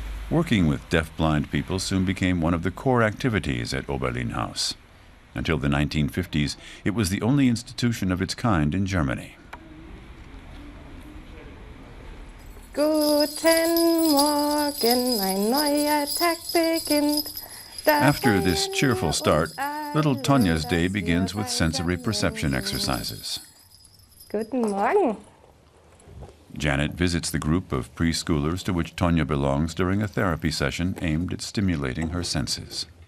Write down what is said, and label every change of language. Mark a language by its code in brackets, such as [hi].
[en] Working with deaf-blind people soon became one of the core activities at Oberlin House. Until the 1950s, it was the only institution of its kind in Germany. [de] Guten Morgen, ein neuer Tag beginnt. [en] After this cheerful start, little Tonja's day begins with sensory perception exercises. [de] Guten Morgen. [en] Janet visits the group of preschoolers to which Tonja belongs during a therapy session aimed at stimulating her senses.